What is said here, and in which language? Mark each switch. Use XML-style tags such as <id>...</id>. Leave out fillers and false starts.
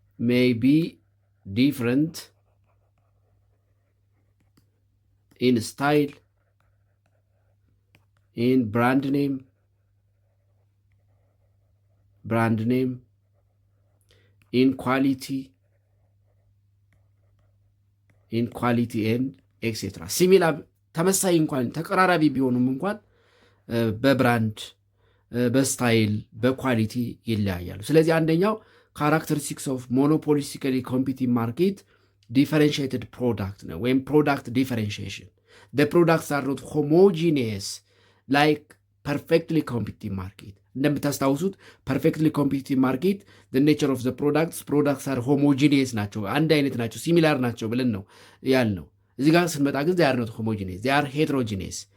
<en>may be different in style, in brand name, in quality and etc.</en> <am>ሲሚላር ተመሳይ እንኳን ተቀራራቢ ቢሆኑም እንኳን በብራንድ በስታይል በኳሊቲ ይለያያሉ። ስለዚህ አንደኛው ካራክተሪስቲክስ ኦፍ ሞኖፖሊስቲካሊ ኮምፒቲቲቭ ማርኬት ዲፈረንሺዬትድ ፕሮዳክት ነው ወይም ፕሮዳክት ዲፈረንሺዬሽን።</am> <en>the products are not homogeneous like perfectly competitive market.</en> <am>እንደምታስታውሱት</am> <en>perfectly competitive market the nature of the products are homogeneous</en> <am>ናቸው፣ አንድ አይነት ናቸው፣ ሲሚላር ናቸው ብለን ነው ያልነው። እዚህ ጋር ስንመጣ ግን</am> <en>they are not homogeneous, they are heterogeneous.</en>